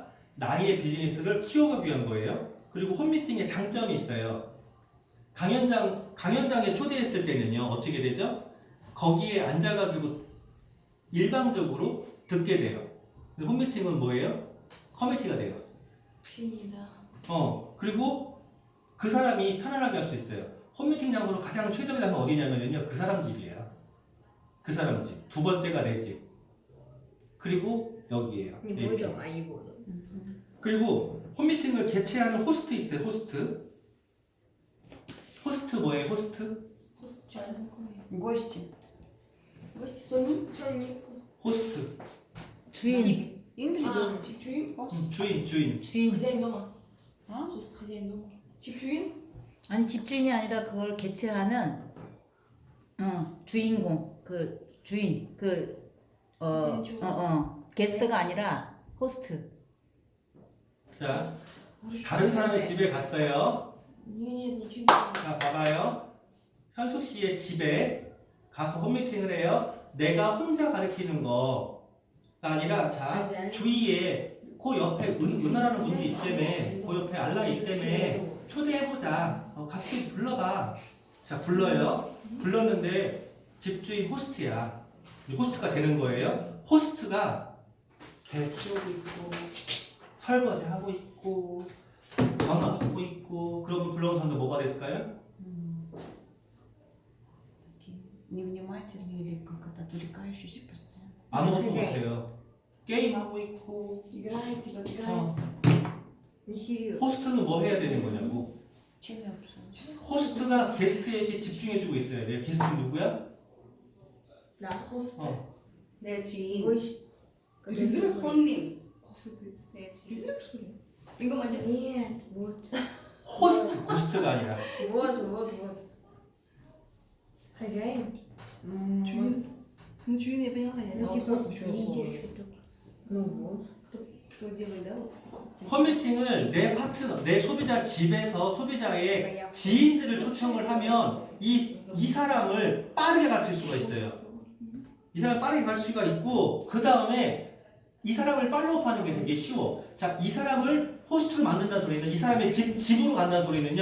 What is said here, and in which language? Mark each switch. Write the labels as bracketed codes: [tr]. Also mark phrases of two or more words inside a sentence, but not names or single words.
[ko] 나의 비즈니스를 키워가기 위한 거예요. 그리고 홈미팅의 장점이 있어요. 강연장에 초대했을 때는요, 어떻게 되죠? 거기에 앉아가지고 일방적으로 듣게 돼요. 근데 홈미팅은 뭐예요? 커뮤니티가 돼요. [ru] общение, да. [ko] 그리고 그 사람이 편안하게 할 수 있어요. 홈미팅 장소로 가장 최적의 장소가 어디냐면요, 그 사람 집이에요. 그 사람 집. 두 번째가 내 집. 그리고 여기에요. [ru] Не AP. будем, а не буду. [ko] 그리고 홈미팅을 개최하는 호스트 있어요. 호스트. 호스트 뭐예요? 호스트? [ru] Просто что знакомые. гости. Гости Сони. [ko] 호스트. 주인. [ru] А, Чипчуин. [ko] 주인. 주인. [ru] Хозяин дома. [ko] 어? [ru] Просто хозяин дома. Чипчуин. [ko] 아니 집주인이 아니라 그걸 개최하는 주인공 그 주인 게스트가 아니라 호스트. 자, 다른 사람의 집에 갔어요. [ru] Нет, ничего не знаю. [ko] 자, 봐봐요. 현숙 씨의 집에 가서 홈미팅을 해요. 내가 혼자 가르치는 거가 아니라, 자, 주위에 그 옆에 은하라는 분도 있다며, 그 옆에 알라 있다며, 초대해보자. 같이 불러봐. 자, 불러요. 불렀는데 집주인 호스트야. 호스트가 되는 거예요. 호스트가 개 키우고 있고, 설거지 하고 있고, 전화 받고 있고, 그러면 불러온 사람도 뭐가 될까요? [ru] такие невнимательные или как это отвлекающиеся постоянно. [ko] 아무것도 [ru] хозяин. [ko] 못해요. 게임하고 있고. [ru] Играет, типа, играет. Не серьезно. [ko] 호스트는 뭐 해야 되는 거냐고. 재미없어. 호스트가 게스트에게 집중해주고 있어야 돼요. 게스트는 누구야? [ru] Да. Хост. [ko] 내 지인. [ru] Гость. Призрак? [ko] 손님. [ru] Хост. [ko] 내 지인. [ru] Призрак, что ли? Ингомания. Нет, вот. [ko] 호스트가 아니라. [ru] Вот. Хозяин. Чуин. Ну, Чуин я поняла, я Ну, вот типа, хост почему видите, похоже. что тут. Ну вот. Кто делает, да? Вот. [ko] 컴미팅을 내 파트너, 내 소비자 집에서 소비자의 지인들을 초청을 하면 이 사람을 빠르게 가르칠 수가 있어요. 이 사람을 빠르게 가르칠 수가 있고 그 다음에 이 사람을 팔로우하는 게 되게 쉬워. 자, 이 사람을 호스트로 만든다는 소리는 이 사람의 집으로 간다는 소리는요.